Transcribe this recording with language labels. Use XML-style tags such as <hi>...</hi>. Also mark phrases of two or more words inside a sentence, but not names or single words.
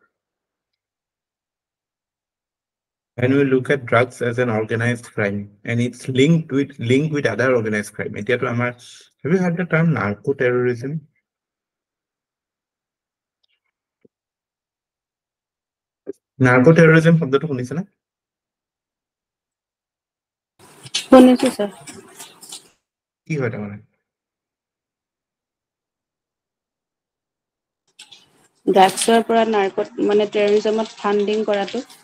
<en>When we look at drugs as an organized crime and it's linked with other organized crime.</en> <as>এতিয়াতো আমাৰ,</as> <en>have you heard the term narco terrorism? narco terrorism</en> <as>শব্দটো শুনিছে না? শুনিছো স্যার। কি হয় তাৰমানে? ড্ৰাগছৰ পৰা নাৰ্কট মানে টেৰৰিজমত ফান্ডিং কৰাটো।</as>